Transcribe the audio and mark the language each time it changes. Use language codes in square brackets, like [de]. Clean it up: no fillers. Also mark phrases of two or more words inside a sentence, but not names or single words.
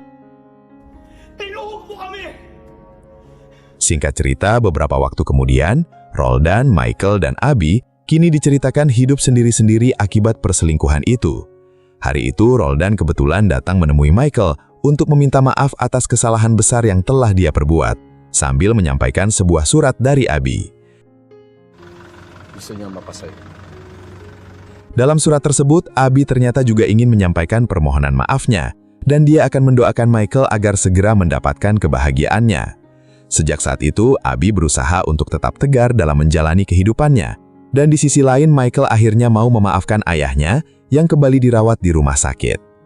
[id] Singkat cerita, beberapa waktu kemudian, Roldan, Michael, dan Abby kini diceritakan hidup sendiri-sendiri akibat perselingkuhan itu. Hari itu, Roldan kebetulan datang menemui Michael untuk meminta maaf atas kesalahan besar yang telah dia perbuat, sambil menyampaikan sebuah surat dari Abby. [tl] Gusto niya mapasaya. [id] Dalam surat tersebut, Abby ternyata juga ingin menyampaikan permohonan maafnya, dan dia akan mendoakan Michael agar segera mendapatkan kebahagiaannya. Sejak saat itu, Abby berusaha untuk tetap tegar dalam menjalani kehidupannya, dan di sisi lain Michael akhirnya mau memaafkan ayahnya yang kembali dirawat di rumah sakit.